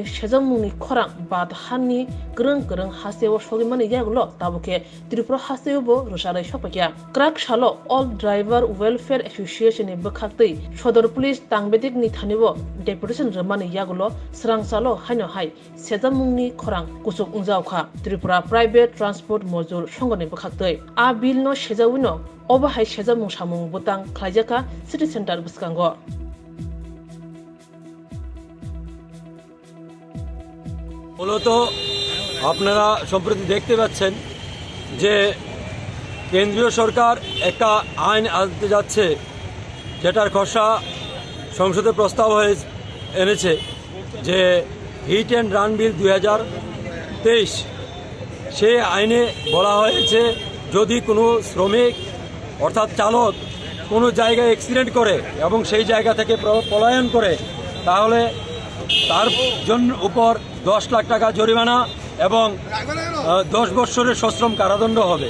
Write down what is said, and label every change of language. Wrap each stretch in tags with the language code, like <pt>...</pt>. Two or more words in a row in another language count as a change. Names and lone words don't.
<trp>chejamung ni khurang Bardha ni greng haseo sogimani yagulo tabuke Tripura haseo rosarai sopakya krak All Driver Welfare Association ni bkhaktai Sodor Police Tangbedik ni thanibo deputation ramani yagulo srangsalo haino hai sejamungni khorang kusuk ungjawkha Tripura Private Transport Mozur songoni bkhaktai a bill no sejawino oba hai sejamung samung butang khlaijaka City Center buskango</trp> <bn>মূলত আপনারা সম্প্রতি দেখতে পাচ্ছেন যে কেন্দ্রীয় সরকার একটা আইন আনতে যাচ্ছে যেটার খসড়া সংসদে প্রস্তাব এনেছে যে</bn> <en>hit and run bill</en> <bn>2023 সেই আইনে বলা হয়েছে যদি কোনো শ্রমিক অর্থাৎ চালক কোনো জায়গায় অ্যাক্সিডেন্ট করে এবং সেই জায়গা থেকে পলায়ন করে তাহলে তার জন্য উপর 10 লাখ টাকা জরিমানা এবং 10 বছরের সশ্রম কারাদণ্ড হবে।</bn>